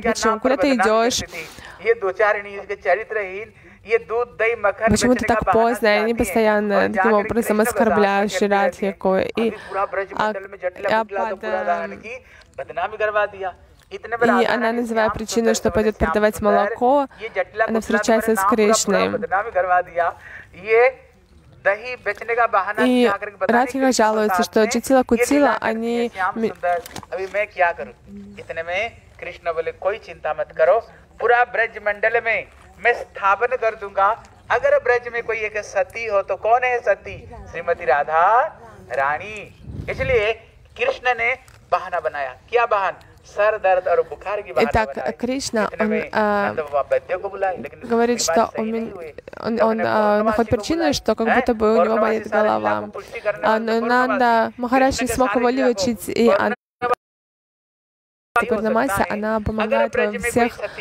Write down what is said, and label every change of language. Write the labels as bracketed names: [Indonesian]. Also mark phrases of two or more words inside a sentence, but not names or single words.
[Russian] Почему? Куда ты идешь? Почему ты так поздно? И они постоянно таким образом оскорбляют Радхику. И она, называя причину, что пойдет продавать молоко, она встречается с Кришной. И Радхика жалуется, что Джатила Кутила, они... [Hindi] कृष्ण बोले कोई चिंता मत करो, पूरा ब्रज मंडल में मैं स्थापन कर दूंगा। अगर ब्रज में कोई एक सती हो तो कौन है सती? श्रीमती राधा रानी। इसलिए कृष्ण ने बहाना बनाया। क्या बहाना? सर दर्द और बुखार की बहाना बनाया। [Russian] Итак, Кришна, он говорит, что он находит причину, что как будто бы у него болит голова. Но Нанда Махарадж не смог его вылечить, и она теперь на массе, она помогает во всех,